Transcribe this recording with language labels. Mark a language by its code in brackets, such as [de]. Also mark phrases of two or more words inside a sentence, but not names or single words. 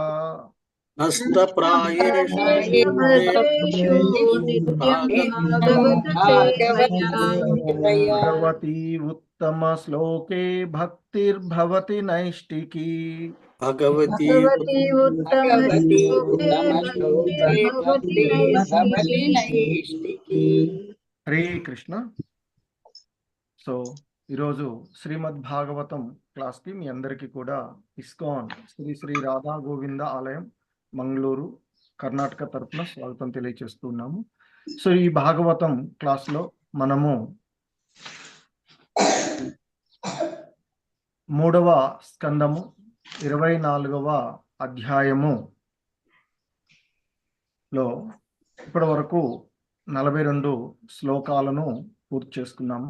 [sa] नष्टप्रायेषु नित्यं भागवत सेवया। भगवती उत्तमश्लोके भक्तिर्भवति नैष्टिकी। भगवती उत्तमश्लोके भक्तिर्भवति नैष्टिकी। हरे कृष्ण। [te] సో ఈరోజు శ్రీమద్ భాగవతం క్లాస్కి మీ అందరికీ కూడా ఇస్కాన్ శ్రీ శ్రీ రాధా గోవింద ఆలయం మంగళూరు కర్ణాటక తరఫున స్వాగతం తెలియజేస్తున్నాము. సో ఈ భాగవతం క్లాస్లో మనము 3వ స్కందము 24వ అధ్యాయములో ఇప్పటి వరకు 42 శ్లోకాలను పూర్తి చేసుకున్నాము.